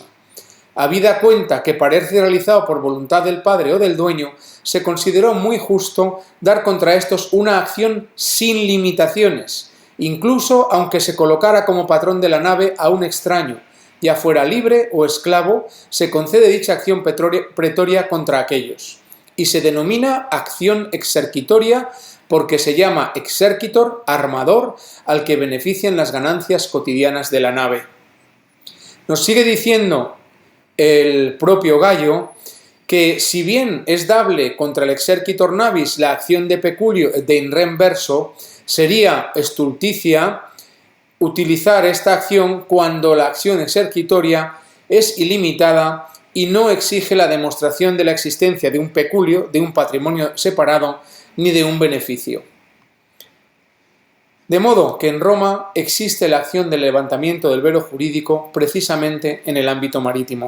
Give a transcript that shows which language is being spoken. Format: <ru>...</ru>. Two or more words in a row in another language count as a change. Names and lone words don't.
<es>Habida cuenta que parece realizado por voluntad del padre o del dueño, se consideró muy justo dar contra estos una acción sin limitaciones, incluso aunque se colocara como patrón de la nave a un extraño, ya fuera libre o esclavo, se concede dicha acción pretoria contra aquellos, y se denomina acción exercitoria porque se llama exercitor, armador, al que benefician las ganancias cotidianas de la nave. Nos sigue diciendo el propio Gallo que si bien es dable contra el</es> <la>exercitor navis</la> <es>la acción de peculio de</es> <la>in rem verso,</la> <es>sería stulticia utilizar esta acción cuando la acción exercitoria es ilimitada y no exige la demostración de la existencia de un peculio, de un patrimonio separado, ni de un beneficio. De modo que en Roma existe la acción del levantamiento del velo jurídico precisamente en el ámbito marítimo.</es>